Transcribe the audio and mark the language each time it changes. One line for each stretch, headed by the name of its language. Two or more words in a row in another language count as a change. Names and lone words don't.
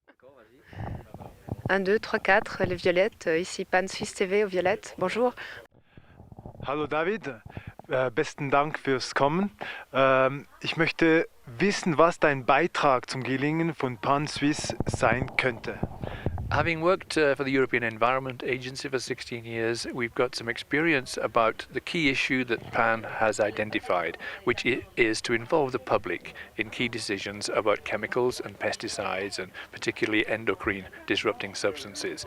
French: 1, 2, 3, 4, les violettes. Ici Pan Suisse TV aux violettes. Bonjour.
German: Hallo David, besten Dank fürs Kommen. Ich möchte wissen, was dein Beitrag zum Gelingen von Pan Suisse sein könnte.
English: Having worked for the European Environment Agency for 16 years, we've got some experience about the key issue that PAN has identified, which is to involve the public in key decisions about chemicals and pesticides and particularly endocrine disrupting substances.